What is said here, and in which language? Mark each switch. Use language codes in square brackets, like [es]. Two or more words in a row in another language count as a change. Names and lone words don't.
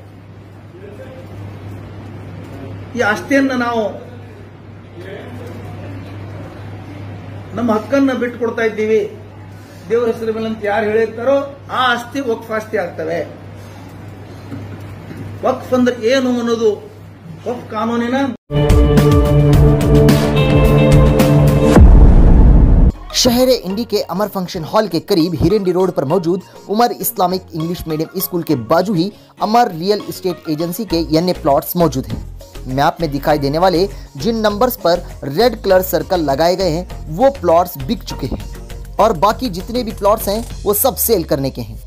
[kn] ಈ ಆಸ್ತಿಯನ್ನ, ನಾವು ನಮ್ಮ ಹಕ್ಕನ್ನ ಬಿಟ್ಟು ಕೊಡ್ತಾ ಇದ್ದೀವಿ ದೇವರ ಹೆಸರ ಮೇಲೆ ಅಂತ ಯಾರು ಹೇಳಿರ್ತಾರೋ ಆ ಆಸ್ತಿ ವಕ್ಫ್ ಆಸ್ತಿ ಆಗ್ತವೆ. ವಕ್ಫ್ ಅಂದ್ರೆ ಏನು ಅನ್ನೋದು ವಕ್ಫ್ ಕಾನೂನಿನ [hi] शहर इंडी के अमर फंक्शन हॉल के करीब हिरेंडी रोड पर मौजूद उमर इस्लामिक इंग्लिश मीडियम स्कूल के बाजू ही अमर रियल एस्टेट एजेंसी के अन्य प्लॉट्स मौजूद हैं। मैप में दिखाई देने वाले जिन नंबर्स पर [en] red colour circle [hi] लगाए गए हैं वो प्लॉट्स बिक चुके हैं और बाकी जितने भी प्लॉट्स हैं वो सब सेल करने के हैं।